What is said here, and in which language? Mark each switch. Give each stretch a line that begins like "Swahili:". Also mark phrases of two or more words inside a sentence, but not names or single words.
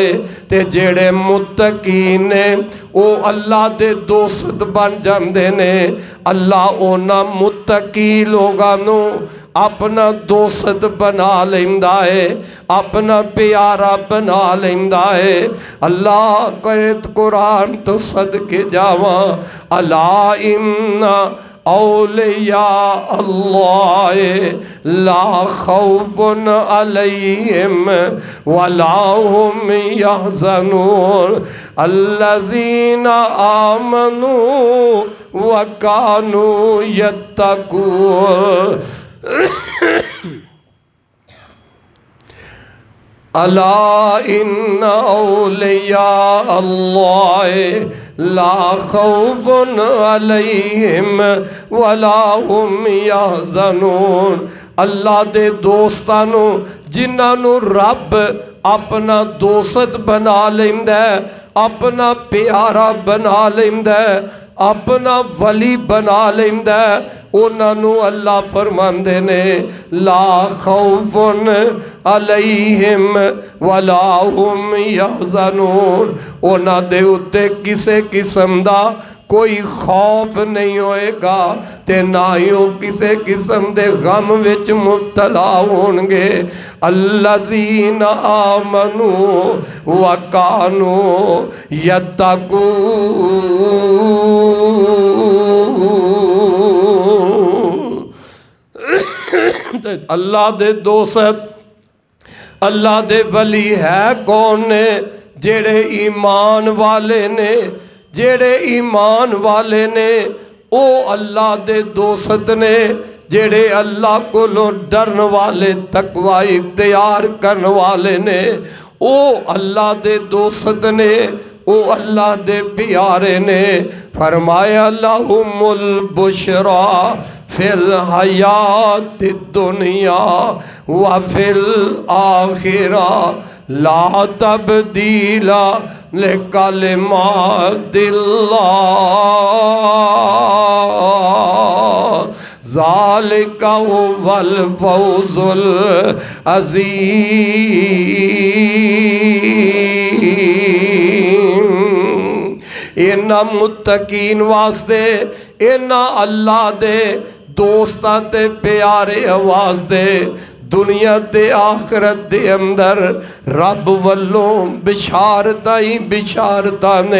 Punjabi: تے جیہڑے متقی نے او اللہ دے دوست بن جاندے نے. اللہ اوہناں متقی لوکاں نوں اپنا دوست بنا لیندا ہے، اپنا پیارا بنا لیندا ہے. اللہ کرے قرآن توں صدقے جاواں,
Arabic: ألا إن أولياء الله لا خوف عليهم ولا هم يحزنون الذين آمنوا وكانوا يتقون. ألا إن أولياء الله لا خوف عليهم ولا هم يحزنون.
Punjabi: اللہ دے دوستاں نوں جنہاں نوں رب اپنا دوست بنا لیندا ہے، اپنا پیارا بنا لیندا ہے، اپنا ولی بنا لیندا ہے، اوہناں نے اللہ فرماندے نے
Arabic: لا خوف عليهم ولا هم يحزنون.
Punjabi: اوہناں دے اتے کسے قسم دا کوئی خوف نہیں ہوئے گا تے نہ ہی او کسی قسم دے غم وچ مبتلا ہونگے.
Arabic: الذين آمنوا وكانوا يتقون.
Punjabi: اللہ دے دوست اللہ دے ولی ہے کون نے? جیہڑے ایمان والے نے، جیہڑے ایمان والے نے او اللہ دے دوست نے. جیہڑے اللہ کولوں ڈرن والے تقویٰ اختیار کرن والے نے او اللہ دے دوست نے، او اللہ دے پیارے نے.
Arabic: فرمایا لهم البشرى في الحياة الدنيا وفي الآخرة لا تبديل لكلمات الله ذلك هو الفوز العظيم.
Punjabi: ایہناں متقین واسطے، ایہناں اللہ دے دوستاں تے پیارے واسطے دنیا تے آخرت دے اندر رب ولوں بشارتاں ہی بشارتاں نے.